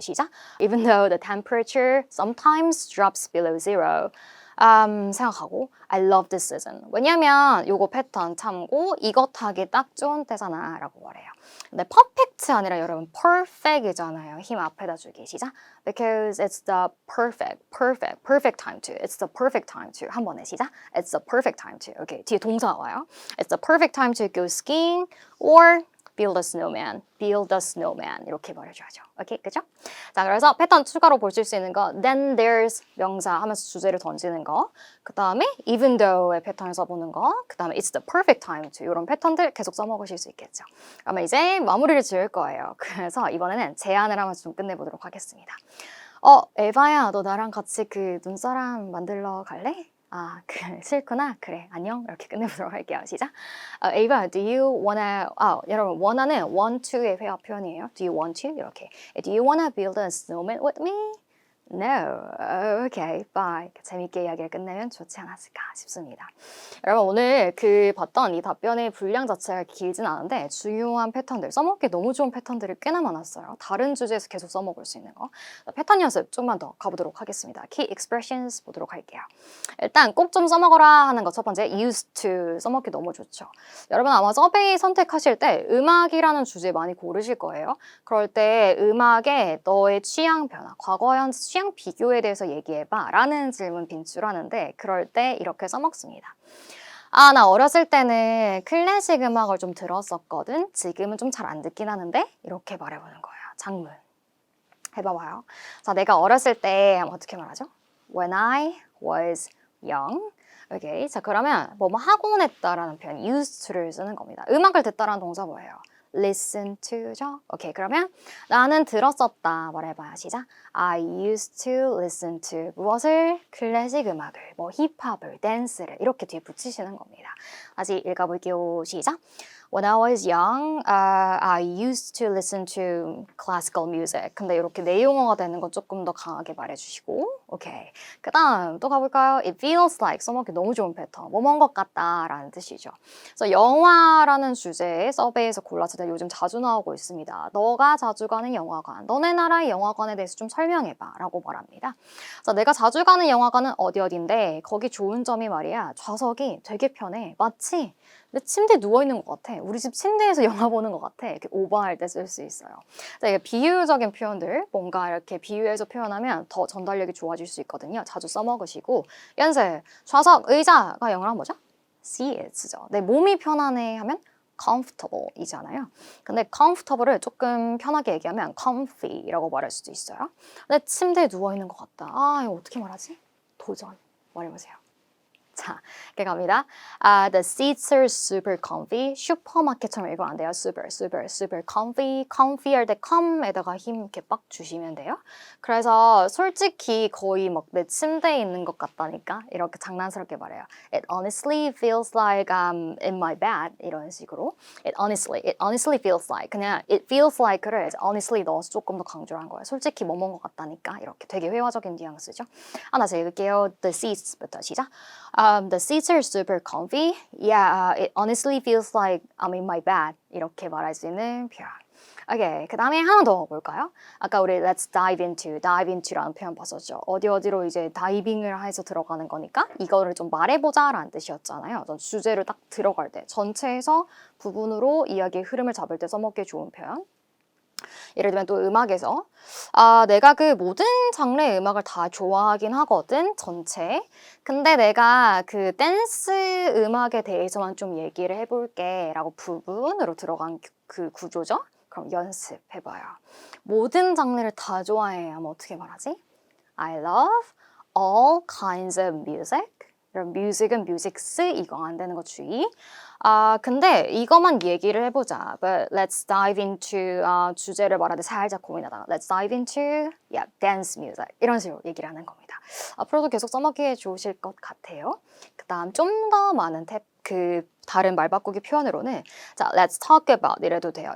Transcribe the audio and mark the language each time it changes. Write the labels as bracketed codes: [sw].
[en] 시작. Even though the temperature sometimes drops below zero. [ko] 생각하고 [en] I love this season. [ko] 왜냐면 요거 패턴 참고 이것 하기 딱 좋은 때잖아 라고 말해요. 근데 perfect 아니라 여러분 perfect이잖아요. 힘 앞에다 주기. 시작. [en] Because it's the perfect time to. It's the perfect time to. 한 번에 시작. It's the perfect time to. [ko] 오케이. 뒤에 동사 와요. [en] It's the perfect time to go skiing or build a snowman, build a snowman [ko] 이렇게 말해줘야죠. 오케이, 그죠? 자, 그래서 패턴 추가로 보실 수 있는 거 then there's 명사 하면서 주제를 던지는 거, 그 다음에 even though의 패턴을 써보는 거, 그 다음에 [en] it's the perfect time to [ko] 이런 패턴들 계속 써먹으실 수 있겠죠. 그러면 이제 마무리를 지을 거예요. 그래서 이번에는 제안을 하면서 좀 끝내보도록 하겠습니다. 에바야, 너 나랑 같이 그 눈사람 만들러 갈래? 아, 싫구나. 그래, 안녕. 이렇게 끝내보도록 할게요. 시작. 에바, [en] do you wanna, [ko] 여러분, wanna는 want to의 회화 표현이에요. [en] Do you want to? 이렇게. Do you wanna build a snowman with me? No. Okay, bye. [ko] 재밌게 이야기를 끝내면 좋지 않았을까 싶습니다. 여러분, 오늘 봤던 이 답변의 분량 자체가 길진 않은데 중요한 패턴들, 써먹기 너무 좋은 패턴들이 꽤나 많았어요. 다른 주제에서 계속 써먹을 수 있는 거. 패턴 연습 좀만 더 가보도록 하겠습니다. Key expressions 보도록 할게요. 일단 꼭 좀 써먹어라 하는 거 첫 번째, used to 써먹기 너무 좋죠. 여러분 아마 서베이 선택하실 때 음악이라는 주제 많이 고르실 거예요. 그럴 때 음악에 너의 취향 변화, 과거, 현재 취향 비교에 대해서 얘기해봐 라는 질문 빈출하는데 그럴 때 이렇게 써먹습니다. 나 어렸을 때는 클래식 음악을 좀 들었었거든. 지금은 좀 잘 안 듣긴 하는데 이렇게 말해보는 거예요. 장문. 해봐봐요. 자, 내가 어렸을 때 어떻게 말하죠? [en] When I was young. 오케이. [ko] 자, 그러면 뭐뭐 하곤 했다라는 표현 used to를 쓰는 겁니다. 음악을 듣다라는 동사 뭐예요? listen to죠. 오케이. 그러면 나는 들었었다 말해봐요. 시작. [en] I used to listen to [ko] 무엇을? 클래식 음악을, 뭐 힙합을, 댄스를 이렇게 뒤에 붙이시는 겁니다. 다시 읽어볼게요. 시작. [en] When I was young, I used to listen to classical music. [ko] 근데 이렇게 내용어가 되는 건 조금 더 강하게 말해주시고, 오케이. 그 다음 또 가볼까요? [en] It feels like [ko] 써먹기 너무 좋은 패턴. 뭐뭔 것 같다라는 뜻이죠. 그래서 영화라는 주제의 서베이에서 골랐을 때 요즘 자주 나오고 있습니다. 너가 자주 가는 영화관, 너네 나라의 영화관에 대해서 좀 설명해봐라고 말합니다. 그래서 내가 자주 가는 영화관은 어디인데 거기 좋은 점이 말이야. 좌석이 되게 편해. 마치 내 침대에 누워있는 것 같아. 우리 집 침대에서 영화 보는 것 같아. 이렇게 오버할 때 쓸 수 있어요. 이게 비유적인 표현들, 뭔가 이렇게 비유해서 표현하면 더 전달력이 좋아질 수 있거든요. 자주 써먹으시고. 연습, 좌석, 의자가 영어로 뭐죠? [en] seats죠. [ko] 내 몸이 편하네 하면 comfortable 이잖아요. 근데 comfortable을 조금 편하게 얘기하면 comfy라고 말할 수도 있어요. 내 침대에 누워있는 것 같다. 이거 어떻게 말하지? 도전. 말해보세요. 자, 이렇게 갑니다. [en] The seats are super comfy. [ko] 슈퍼마켓처럼 읽으면 안 돼요. [en] super comfy. [ko] comfy 할 때 come에다가 힘 이렇게 빡 주시면 돼요. 그래서 솔직히 거의 막 내 침대에 있는 것 같다니까 이렇게 장난스럽게 말해요. [en] It honestly feels like I'm in my bed [ko] 이런 식으로. [en] It honestly feels like 그냥 it feels like를 honestly [ko] 넣어서 조금 더 강조를 한 거예요. 솔직히 뭐뭔 것 같다니까 이렇게 되게 회화적인 뉘앙스죠. 다시 읽을게요. The seats부터 시작. [en] The seats are super comfy. Yeah, it honestly feels like I'm in my bed. [ko] 이렇게 말할 수 있는 표현. 오케이, 그 다음에 하나 더 볼까요? 아까 우리 [en] let's dive into [ko] 라는 표현 봤었죠. 어디로 이제 다이빙을 해서 들어가는 거니까 이거를 좀 말해보자라는 뜻이었잖아요. 주제를 딱 들어갈 때 전체에서 부분으로 이야기의 흐름을 잡을 때 써먹기 좋은 표현. 예를 들면 또 음악에서 내가 그 모든 장르의 음악을 다 좋아하긴 하거든 전체. 근데 내가 그 댄스 음악에 대해서만 좀 얘기를 해볼게 라고 부분으로 들어간 그 구조죠. 그럼 연습해봐요. 모든 장르를 다 좋아해 하면 어떻게 말하지? [en] I love all kinds of music. [ko] 이런 music은 musics 이거 안 되는 거 주의. 근데 이것만 얘기를 해보자. [en] But let's dive into [ko] 주제를 말하는데 살짝 고민하다가 [en] Let's dive into dance music [ko] 이런 식으로 얘기를 하는 겁니다. 앞으로도 계속 써먹기에 좋으실 것 같아요. 그 다음 좀 더 많은 다른 말 바꾸기 표현으로는 자, [en] let's talk about [ko] 이래도 돼요.